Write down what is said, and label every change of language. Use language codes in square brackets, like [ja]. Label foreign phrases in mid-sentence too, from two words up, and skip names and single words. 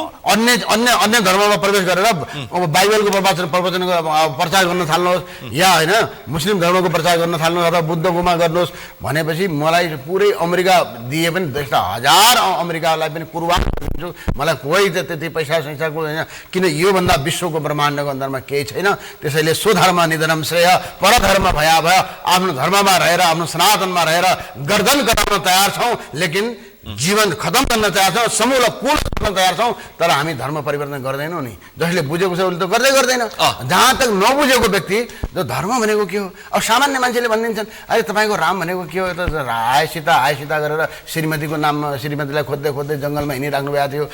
[ne] अन्य धर्ममा प्रवेश गरेर अब बाइबलको प्रवचन प्रचार गर्न थाल्नुहोस् या होइन मुस्लिम धर्मको प्रचार गर्न थाल्नुहोस् अथवा बुद्धकोमा गर्नुहोस् भनेपछि मलाई पुरै अमेरिका दिए पनि 10,000 अमेरिकालाई पनि कुर्बान गरिदिन्छु। मलाई कोही त त्यति पैसा संसारको होइन, किन योभन्दा विश्वको ब्रह्माण्डको अन्तरमा केही छैन। त्यसैले [sa] स्वधर्म निधनम श्रेय परधर्म भया [ne] आफ्नो धर्ममा रहेर, आफ्नो सनातनमा रहेर गर्दन कटाउन तयार छौँ, लेकिन जीवन खत्म गर्न तयार छौँ, समूल कुल गर्न तयार छौँ, तर हामी धर्म परिवर्तन गर्दैनौँ नि। जसले बुझेको छ उसले त गर्दैन। [hi] जहाँ तक [ne] नबुझेको व्यक्ति जो धर्म भनेको के हो, अब सामान्य मान्छेले भनिदिन्छन् अरे तपाईँको राम भनेको के हो, त आय सीता गरेर श्रीमतीको नाममा श्रीमतीलाई खोज्दै खोज्दै जङ्गलमा हिँडिराख्नु भएको थियो।